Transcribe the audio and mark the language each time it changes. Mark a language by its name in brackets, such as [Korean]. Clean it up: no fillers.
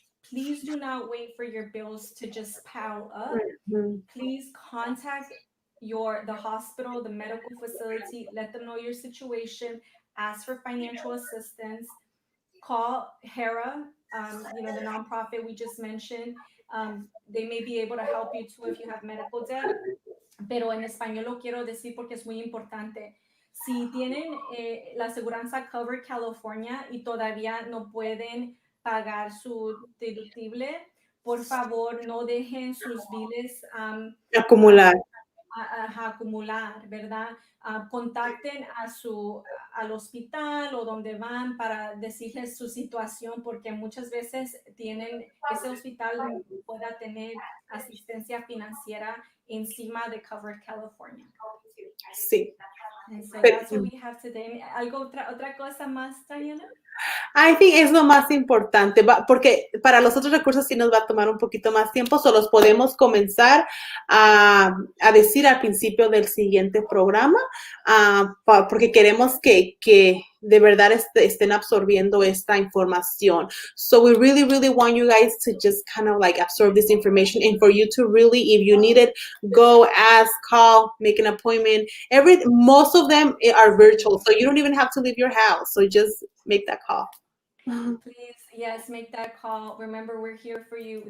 [English] Please do not wait for your bills to just pile up. Mhm. Please contact the hospital, the medical facility, let them know your situation, ask for financial assistance, call HERA, the nonprofit we just mentioned. They may be able to help you too if you have medical debt, [Spanish] pero en español lo quiero decir porque es muy importante. Si tienen la aseguranza Covered California y todavía no pueden pagar su deductible, por favor no dejen sus biles Acumular. acumular, ¿verdad? Contacten al hospital o donde van para decirles su situación, porque muchas veces ese hospital pueda tener asistencia financiera encima de Covered California. Sí. [English] And so [Spanish] Pero, [English] that's what we have today. [Spanish] Otra cosa más, Diana? [English] I think [Spanish] es lo más importante, porque para los otros recursos sí nos va a tomar un poquito más tiempo, solo los podemos comenzar a decir al principio del siguiente programa, porque queremos que de verdad estén absorbiendo esta información. [English] So we really, really want you guys to just kind of like absorb this information, and for you to really, if you need it, go, ask, call, make an appointment. Most of them are virtual, so you don't even have to leave your house. So just make that call. Please, yes, make that call. Remember, we're here for you.